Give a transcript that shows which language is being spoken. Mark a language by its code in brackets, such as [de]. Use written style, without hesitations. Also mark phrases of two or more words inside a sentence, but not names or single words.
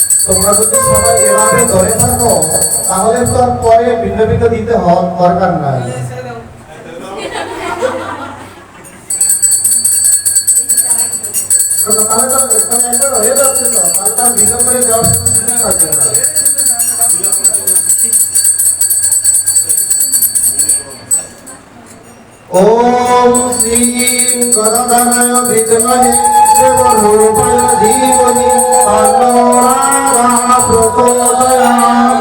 [bn] তোমরা যদি সবাই এভাবে ধরে থাকো তাহলে তো আর পরে ভিন্ন ভিন্ন দিতে হওয়ার দরকার নাই। তাহলে তো একবার হয়ে যাচ্ছে, তো তাহলে তার ভিন্ন করে দেওয়ার সুযোগ থাকবে না। [sa] ओम श्री गदाधराय विद्महे देवरूपाय धीमहि तन्नो रामः प्रचोदयात्।